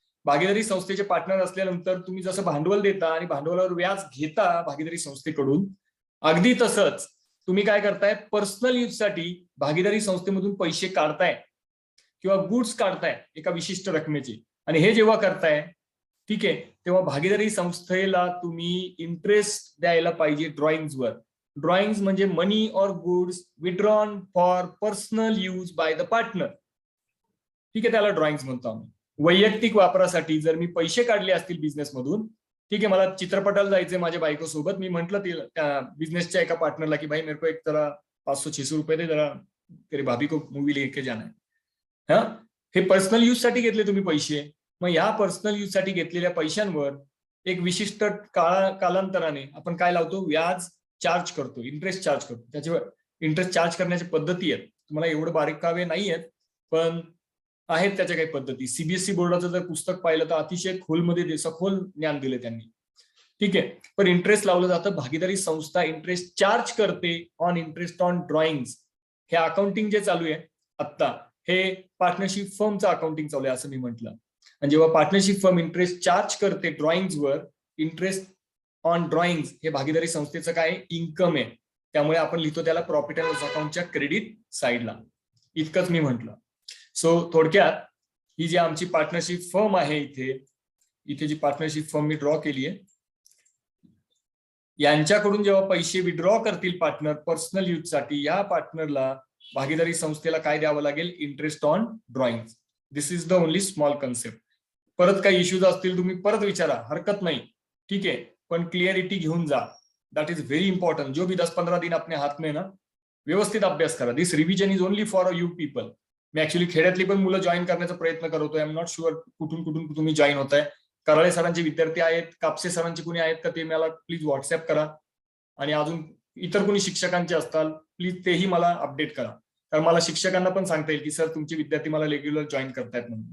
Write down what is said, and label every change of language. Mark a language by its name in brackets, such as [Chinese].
[Marathi] भागीदारी संस्थेचे पार्टनर असल्यानंतर तुम्ही जसं भांडवल देता आणि भांडवलावर व्याज घेता भागीदारी संस्थेकडून, अगदी तसंच तुम्ही काय करताय, पर्सनल यूज साठी भागीदारी संस्थेमधून पैसे काढताय किंवा गुड्स काढताय एका विशिष्ट रकमेचे. आणि हे जेव्हा करताय, ठीक आहे, तेव्हा भागीदारी संस्थेला तुम्ही इंटरेस्ट द्यायला पाहिजे ड्रॉइंग्सवर. [English] Drawings म्हणजे money or goods withdrawn for personal use by the partner. [Marathi] ठीक आहे, त्याला ड्रॉइंग्स म्हणतो आम्ही. वैयक्तिक वापरासाठी जर मी पैसे काढले असतील बिझनेस मधून, ठीक आहे, मला चित्रपटाला जायचंय माझ्या बायको सोबत, मी म्हंटल त्या बिझनेसच्या एका पार्टनरला की [Hindi] भाई मेरे को एक जरा 500-600 रुपये दे, जरा तेरे भाभी को मूवी लेके जाना है. [Marathi] हा, हे पर्सनल यूज साठी घेतले तुम्ही पैसे. मग या पर्सनल यूज साठी घेतलेल्या पैशांवर एक विशिष्ट कालांतराने आपण काय लावतो, व्याज चार्ज करतो, इंटरेस्ट चार्ज करतो. त्याच्यावर इंटरेस्ट चार्ज करण्याच्या पद्धती आहेत, तुम्हाला एवढं बारीक कावे नाही आहेत, पण आहेत त्याच्या काही पद्धती. CBSE बोर्डाचं जर पुस्तक पाहिलं तर अतिशय खोलमध्ये सखोल ज्ञान दिले त्यांनी. ठीक आहे, पण इंटरेस्ट लावलं जातं. भागीदारी संस्था इंटरेस्ट चार्ज करते ऑन इंटरेस्ट ऑन ड्रॉइंग्स. हे अकाउंटिंग जे चालू आहे आत्ता, हे पार्टनरशिप फर्मचं अकाउंटिंग चालू आहे असं मी म्हटलं. आणि जेव्हा पार्टनरशिप फर्म इंटरेस्ट चार्ज करते ड्रॉइंग्सवर, इंटरेस्ट ऑन ड्रॉइंग्स हे भागीदारी संस्थेचं काय इन्कम आहे. त्यामुळे आपण लिहितो त्याला प्रॉफिट अँड लॉस अकाउंटच्या क्रेडिट साईडला. इतकंच मी म्हटलं. सो थोडक्यात ही जी आमची पार्टनरशिप फर्म आहे, इथे जी पार्टनरशिप फर्म मी ड्रॉ केली आहे, यांच्याकडून जेव्हा पैसे विड्रॉ करतील पार्टनर पर्सनल यूज साठी, या पार्टनरला भागीदारी संस्थेला काय द्यावं लागेल? Interest on drawing. [English] This is the only small concept. [Marathi] परत काही इश्यूज असतील तुम्ही परत विचारा, हरकत नाही, ठीक आहे, पण क्लिअरिटी घेऊन जा. [English] That is very important. [Hindi] जो भी 10-15 दिन अपने हाथ में ना, [Marathi] व्यवस्थित अभ्यास करा. [English] This revision is only for you people. [Marathi] मी actually खेड्यातली पण मुलं जॉईन करण्याचा प्रयत्न करतोय. [English] I am not sure [Marathi] कुठून कुठून तुम्ही जॉईन होताय. कराळे सरांचे विद्यार्थी आहेत, कापसे सरांचे कुणी आहेत का ते मला प्लीज व्हॉट्सअप करा. आणि अजून इतर कोणी शिक्षकांचे असतात प्लीज तेही मला अपडेट करा. कारण मला शिक्षकांना पण सांगता येईल की सर तुमचे विद्यार्थी मला रेग्युलर जॉईन करतायत म्हणून.